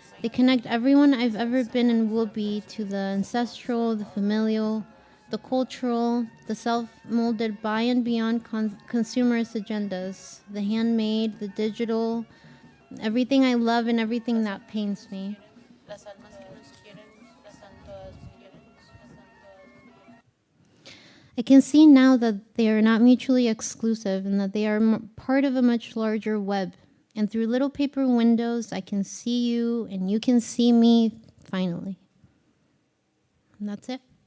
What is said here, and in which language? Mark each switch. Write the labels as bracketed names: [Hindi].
[English] They connect everyone I've ever been and will be to the ancestral, the familial, the cultural, the self-molded by and beyond consumerist agendas, the handmade, the digital, everything I love and everything that pains me. [Spanish] Las almas que nos quieren están todas bien. [English] I can see now that they are not mutually exclusive and that they are part of a much larger web. And through little paper windows, I can see you and you can see me finally. And that's it.